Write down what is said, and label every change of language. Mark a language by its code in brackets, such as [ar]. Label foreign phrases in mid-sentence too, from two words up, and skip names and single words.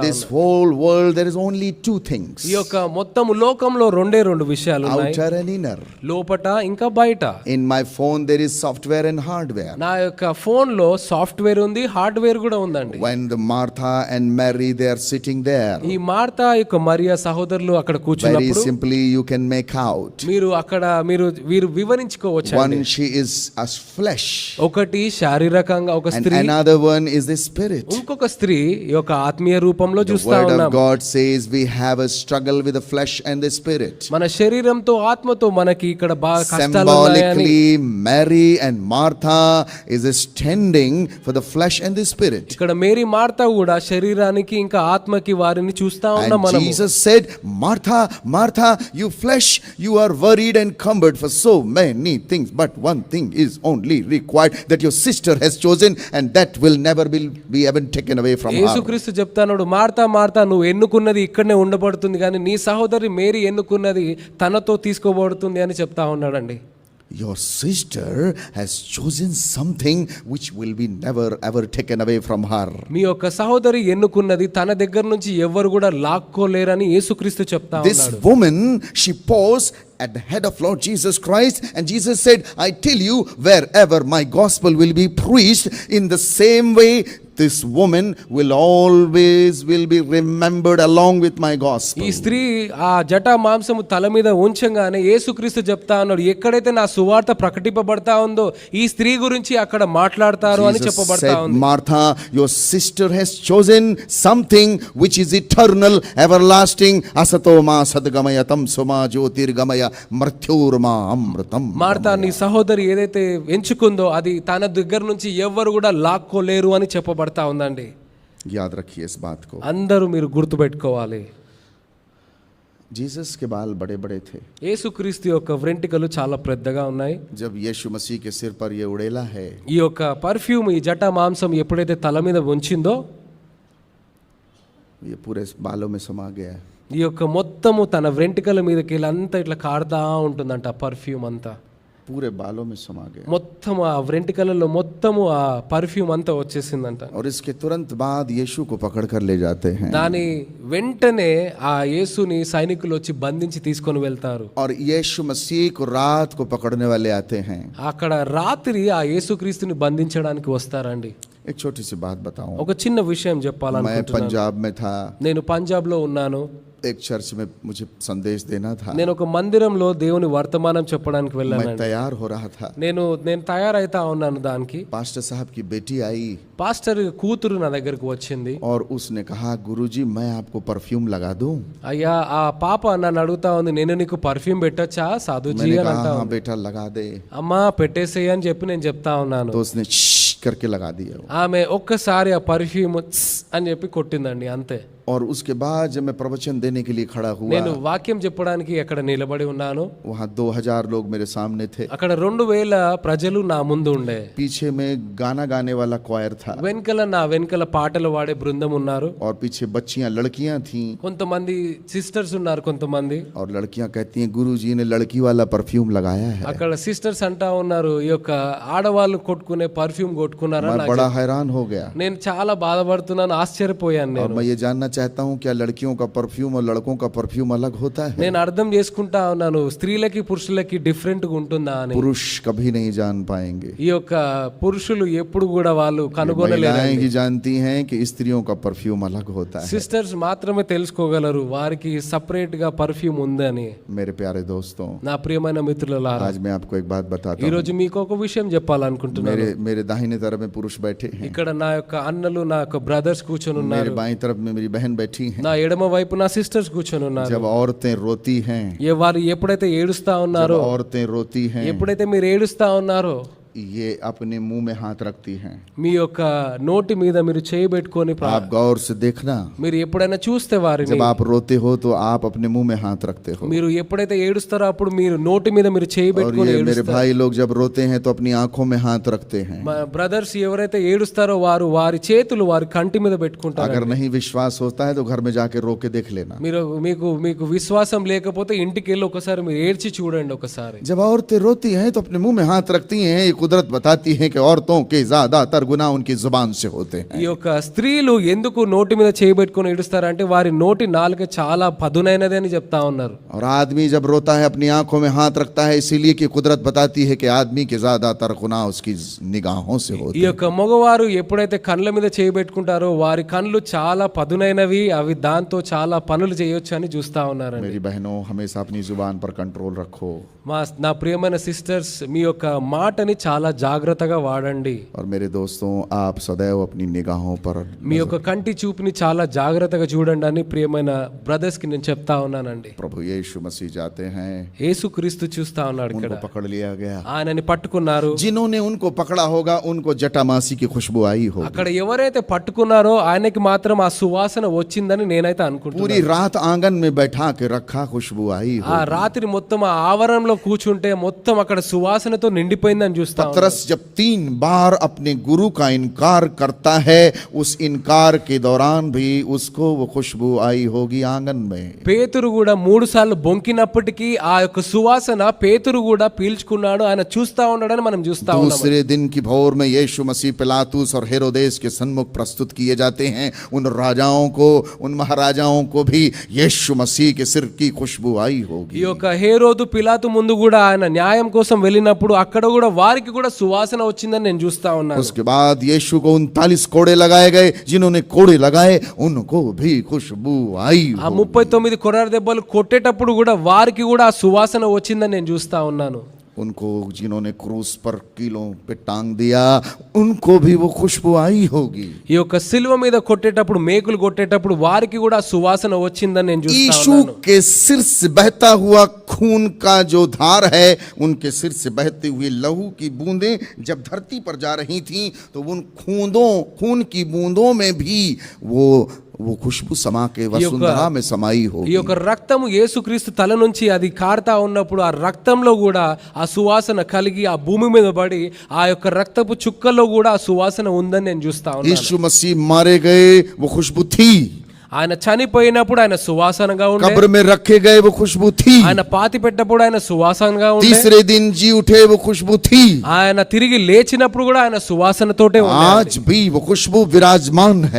[en] this whole world there is only 2 things. [te] ఈ యొక్క మొత్తం లోకంలో 2 విషయాలు ఉన్నాయి, [en] Outer and inner. [te] లోపట ఇంకా బయట. [en] In my phone there is software and hardware. [te] నా యొక్క ఫోన్ లో సాఫ్ట్వేర్ ఉంది, హార్డ్వేర్ కూడా ఉందండి. [en] When the Martha and Mary they are sitting there, [te] ఈ మార్తా యొక్క మరియా సహోదరులు అక్కడ [en] very [te] కూర్చున్నప్పుడు [en] simply you can make out. [te] మీరు అక్కడ వీరు వివరించుకోవచ్చు. [en] One, she is as flesh, [te] ఒకటి శారీరకంగా ఒక [en] and [te] స్త్రీ, [en] another one is the spirit. [te] ఇంకొక స్త్రీ ఈ యొక్క ఆత్మీయ రూపంలో [en] The [te] చూస్తా [en] word of [te] ఉన్నాం. [en] God says we have a struggle with the flesh and the spirit. [te] మన శరీరంతో ఆత్మతో మనకి ఇక్కడ బాగా కష్టాలు ఉన్నాయని. [en] Symbolically, Mary and Martha is standing for the flesh and the spirit. [te] ఇక్కడ మేరీ మార్తా కూడా శరీరానికి ఇంకా ఆత్మకి వారిని చూస్తా ఉన్నాం [en] And [te] మనం. [en] Jesus said, Martha, Martha, you flesh, you are worried and cumbered for so many things, but one thing is only required, that your sister has chosen, and that will never be even taken away from her. [te] యేసుక్రీస్తు చెప్తాడు, మార్తా మార్తా నువ్వు ఎన్నుకున్నది ఇక్కడనే ఉండబడుతుంది, కానీ నీ సహోదరి మేరీ ఎన్నుకున్నది తనతో తీసుకోబడుతుంది అని చెప్తా ఉన్నాడండి. [en] Your sister has chosen something which will be never ever taken away from her. [te] మీ యొక్క సహోదరి ఎన్నుకున్నది తన దగ్గర నుంచి ఎవరు కూడా లాక్కోలేరని యేసుక్రీస్తు చెప్తా [en] This [te] ఉన్నాడు. [en] woman, she paused at the head of Lord Jesus Christ, and Jesus said, I tell you, wherever my gospel will be preached, in the same way this woman will always be remembered along with my gospel. [te] ఈ స్త్రీ ఆ జటా మాంసము తల మీద ఉంచంగానే యేసుక్రీస్తు చెప్తా ఉన్నాడు, ఎక్కడైతే నా సువార్త ప్రకటింపబడతా ఉందో ఈ స్త్రీ గురించి అక్కడ మాట్లాడతారు అని [en] Jesus [te] చెప్పబడతా [en] said, [te] ఉంది. [en] Martha, your sister has chosen something which is eternal, everlasting. [sa] असतोमा सद्गमय तमसोमा ज्योतिर्गमय मृत्योर्मा अमृतम्. [te] మార్తా నీ సహోదరి ఏదైతే ఎంచుకుందో అది తన దగ్గర నుంచి ఎవ్వరు కూడా లాక్కోలేరు అని చెప్పబడతా ఉందండి. [hi] याद रखिए इस बात को. [te] అందరూ మీరు గుర్తుపెట్టుకోవాలి. [hi] जीसस के बाल बड़े बड़े थे. [te] యేసుక్రీస్తు యొక్క వెంట్రుకలు చాలా పెద్దగా ఉన్నాయి. [hi] जब यीशु मसीह के सिर पर ये उड़ेला है, [te] ఈ యొక్క పర్ఫ్యూమ్ ఈ జటా మాంసం ఎప్పుడైతే తల మీద ఉంచిందో [hi] ये पूरे बालों में समा गया है. [te] ఈ యొక్క మొత్తము తన వెంట్రుకల మీదకి అంతా ఇట్లా కారుతా ఉంటుందంట. పర్ఫ్యూమ్ అంతా [hi] पूरे बालों में समा गया. [te] మొత్తం ఆ వెంట్రుకలలో మొత్తము ఆ పర్ఫ్యూమ్ అంతా వచ్చేసిందంట. [hi] और इसके तुरंत बाद यीशु को पकड़ कर ले जाते हैं. [te] దాని వెంటనే ఆ యేసుని సైనికులు వచ్చి బంధించి తీసుకొని వెళ్తారు. [hi] और यीशु मसीह को रात को पकड़ने वाले आते हैं. [te] అక్కడ రాత్రి ఆ యేసుక్రీస్తుని బంధించడానికి వస్తారండి. [hi] एक छोटी सी बात बताऊं. [te] ఒక చిన్న విషయం [hi] मैं [te] చెప్పాలనుకుంటున్నాను. [hi] पंजाब में था. [te] నేను పంజాబ్ లో ఉన్నాను. [hi] एक चर्च में मुझे संदेश देना था. [te] నేను ఒక మందిరంలో దేవుని వర్తమానం చెప్పడానికి [hi] मैं [te] వెళ్ళాను. [hi] तैयार हो रहा था. [te] నేను తయారైతా ఉన్నాను. దానికి [hi] पास्टर साहब की बेटी आई [te] పాస్టర్ కూతురు నా దగ్గరకు వచ్చింది. [hi] और उसने कहा, गुरुजी मैं आपको परफ्यूम लगा दूं. [te] అయ్యా ఆ పాప నన్ను అడుగుతా ఉంది, నేను నీకు పర్ఫ్యూమ్ పెట్టొచ్చా సాధుజీ [hi] मैंने [te] అని [hi] कहा [te] అంటా [hi] हाँ [te] ఉంది. [hi] बेटा लगा दे. [te] అమ్మా పెట్టేసేయి అని చెప్పి నేను చెప్తా ఉన్నాను. [hi] तो उसने करके लगा दिया. [te] ఆమె ఒక్కసారి ఆ పర్ఫ్యూమ్ అని చెప్పి కొట్టిందండి, అంతే. [hi] और उसके बाद जब मैं प्रवचन देने के लिए खड़ा हुआ, [te] నేను వాక్యం చెప్పడానికి అక్కడ నిలబడి ఉన్నాను. [hi] वहाँ 2000 लोग मेरे सामने थे. [te] అక్కడ 2000 ప్రజలు నా ముందు ఉండే. [hi] पीछे में गाना गाने वाला क्वायर था. [te] వెనకల పాటలు వాడే బృందం ఉన్నారు. [hi] और पीछे बच्चियां लड़कियां थीं. [te] కొంతమంది సిస్టర్స్ ఉన్నారు. కొంతమంది [hi] और लड़कियां कहती हैं, गुरुजी ने लड़की वाला परफ्यूम लगाया है. [te] అక్కడ సిస్టర్స్ అంటా ఉన్నారు, ఈ యొక్క ఆడవాళ్ళు కొట్టుకునే పర్ఫ్యూమ్ కొట్టుకున్నారా. [hi] मैं बड़ा हैरान हो गया. [te] నేను చాలా బాధపడుతున్నాను, ఆశ్చర్యపోయాను. [hi] और [te] నేను [hi] मैं ये जानना चाहता हूँ, क्या लड़कियों का परफ्यूम और लड़कों का परफ्यूम अलग होता है? [te] నేను అర్థం చేసుకుంటా ఉన్నాను, స్త్రీలకి పురుషులకి డిఫరెంట్ గా ఉంటుందా అని. [hi] पुरुष कभी नहीं जान पाएंगे. [te] ఈ యొక్క పురుషులు ఎప్పుడు కూడా వాళ్ళు కనుగొనలేరు. [hi] महिलाएं ही जानती हैं कि स्त्रियों का परफ्यूम अलग होता है. [te] సిస్టర్స్ మాత్రమే తెలుసుకోగలరు వారికి సపరేట్ గా పర్ఫ్యూమ్ ఉందని. [hi] मेरे प्यारे दोस्तों, [te] నా ప్రియమైన మిత్రులారా, [hi] आज मैं आपको एक बात बताता [te] ఈ [hi] हूँ. [te] రోజు మీకు ఒక విషయం చెప్పాలనుకుంటున్నాను. [hi] मेरे दाहिने तरफ में पुरुष बैठे हैं. [te] ఇక్కడ నా యొక్క అన్నలు, నా యొక్క బ్రదర్స్ కూర్చొని [hi] मेरे [te] ఉన్నారు. [hi] बाईं तरफ में मेरी बहन बैठी हैं. [te] నా ఎడమ వైపు నా సిస్టర్స్ కూర్చొని ఉన్నారు. [hi] जब औरतें रोती हैं, [te] వారు ఎప్పుడైతే ఏడుస్తా ఉన్నారో, [hi] औरतें रोती हैं, [te] ఎప్పుడైతే మీరు ఏడుస్తా ఉన్నారో, [hi] ये अपने मुंह में हाथ रखती हैं। [te] మీ యొక్క నోటి మీద మీరు చేయబెట్టుకొని [hi] आप गौर से देखना, [te] మీరు ఎప్పుడైనా చూస్తే వారిని, [hi] जब आप रोते हो तो आप अपने मुंह में हाथ रखते हो। [te] మీరు ఎప్పుడైతే ఏడుస్తారో అప్పుడు మీరు నోటి మీద మీరు [hi] और [te] చేయబెట్టుకొని [hi] ये मेरे भाई लोग जब रोते हैं तो अपनी आंखों में हाथ रखते हैं। [te] మా బ్రదర్స్ ఎవరైతే ఏడుస్తారో వారు వారి చేతులు వారి కంటి మీద పెట్టుకుంటారు. [hi] अगर नहीं विश्वास होता है तो घर में जाके रो के देख लेना। [te] మీరు మీకు విశ్వాసం లేకపోతే ఇంటికి వెళ్ళి ఒకసారి మీరు ఏడ్చి చూడండి ఒకసారి. [hi] जब औरतें रोती हैं तो अपने मुंह में हाथ रखती हैं। ये कुदरत बताती है कि औरतों के ज्यादातर गुनाह उनकी जुबान से होते हैं। [te] ఈ యొక్క స్త్రీలు ఎందుకు నోటి మీద చేయబెట్టుకొని ఏడుస్తారంటే వారి నోటి నాలుక చాలా పదునైనది అని చెప్తా ఉన్నారు. [hi] और आदमी जब रोता है अपनी आंखों में हाथ रखता है, इसीलिए कि कुदरत बताती है कि आदमी के ज्यादातर गुनाह उसकी निगाहों से होते [te] ఈ యొక్క మగవారు ఎప్పుడైతే కళ్ళ మీద చేయబెట్టుకుంటారో వారి కళ్ళు చాలా పదునైనవి, అవి దాంతో చాలా పనులు చేయొచ్చు అని చూస్తా ఉన్నారండి. [hi] मेरी बहनों, हमेशा अपनी जुबान पर कंट्रोल रखो। [te] నా ప్రియమైన సిస్టర్స్, మీ యొక్క మాటని చాలా జాగ్రత్తగా వాడండి. [hi] और मेरे दोस्तों, आप सदैव अपनी निगाहों पर [te] మీ యొక్క కంటి చూపుని చాలా జాగ్రత్తగా చూడండి అని ప్రియమైన బ్రదర్స్ కి నేను చెప్తా ఉన్నానండి. [hi] प्रभु यीशु मसीह जाते हैं, [te] యేసుక్రీస్తు చూస్తా ఉన్నాడు ఇక్కడ. [hi] उनको पकड़ लिया गया। [te] ఆయనని పట్టుకున్నారు. [hi] जिन्होंने उनको पकड़ा होगा उनको जटामासी की खुशबू आई होगी। [te] అక్కడ ఎవరైతే పట్టుకున్నారో ఆయనకి మాత్రం ఆ సువాసన వచ్చిందని నేనైతే అనుకుంటున్నాను. [hi] पूरी रात आंगन में बैठा के रखा, खुशबू आई [te] ఆ [hi] होगी। [te] రాత్రి మొత్తం ఆ ఆవరణలో కూర్చుంటే మొత్తం అక్కడ సువాసనతో నిండిపోయిందని చూస్తా ఉన్నాను. [hi] पतरस जब 3 बार अपने गुरु का इनकार करता है, उस इनकार के दौरान भी उसको वो खुशबू आई होगी आंगन में। [te] పేతురు కూడా 3 సార్లు బొంకినప్పటికీ ఆ యొక్క సువాసన పేతురు కూడా పీల్చుకున్నాడు. ఆయన చూస్తా ఉన్నాడని మనం చూస్తా ఉన్నాం. [hi] दूसरे दिन की भोर में यीशु मसीह पिलातुस और हेरोदेस के सन्मुख प्रस्तुत किए जाते हैं। उन राजाओं को, उन महाराजाओं को भी यीशु मसीह के सिर की खुशबू आई [te] ఈ [hi] होगी। [te] యొక్క హేరోదు పిలాతు ముందు కూడా ఆయన న్యాయం కోసం వెళ్ళినప్పుడు అక్కడ కూడా వారికి కూడా సువాసన వచ్చిందని నేను చూస్తా ఉన్నాను. [hi] उसके बाद यीशु को 39 कोड़े लगाए गए। जिन्होंने कोड़े लगाए उनको भी खुशबू आई [te] ఆ [hi] होगी। [te] 39 కొరడ దెబ్బలు కొట్టేటప్పుడు కూడా వారికి కూడా ఆ సువాసన వచ్చిందని నేను చూస్తా ఉన్నాను. [hi] उनको जिन्होंने क्रूस पर कीलों पे टांग दिया उनको भी वो खुशबू आई होगी। [te] ఈ యొక్క సిలువ మీద కొట్టేటప్పుడు, మేకులు కొట్టేటప్పుడు వారికి కూడా సువాసన వచ్చిందని నేను చూస్తా [hi] यीशु [te] ఉన్నాను. [hi] के सिर से बहता हुआ खून का जो धार है, उनके सिर से बहते हुए लहू की बूंदें जब धरती पर जा रही थीं तो उन खून की बूंदों में भी वो खुशबू समा के वसुंधरा में समाई [te] ఈ [hi] होगी। [te] యొక్క రక్తము యేసుక్రీస్తు తల నుంచి అది కారుతా ఉన్నప్పుడు ఆ రక్తంలో కూడా ఆ సువాసన కలిగి ఆ భూమి మీద పడి ఆ యొక్క రక్తపు చుక్కల్లో కూడా ఆ సువాసన ఉందని నేను చూస్తా ఉన్నాను. [hi] यीशु मसीह मारे गए, वो खुशबू थी। [te] ఆయన చనిపోయినప్పుడు ఆయన సువాసనగా ఉండే, [hi] कब्र में रखे गए, वो खुशबू थी। [te] ఆయన పాతి పెట్టినప్పుడు ఆయన సువాసనగా ఉండే, [hi] तीसरे दिन जी उठे, वो खुशबू थी। [te] ఆయన తిరిగి లేచినప్పుడు కూడా ఆయన సువాసనతోటే ఉన్నాడు. [hi] आज भी वो खुशबू विराजमान है।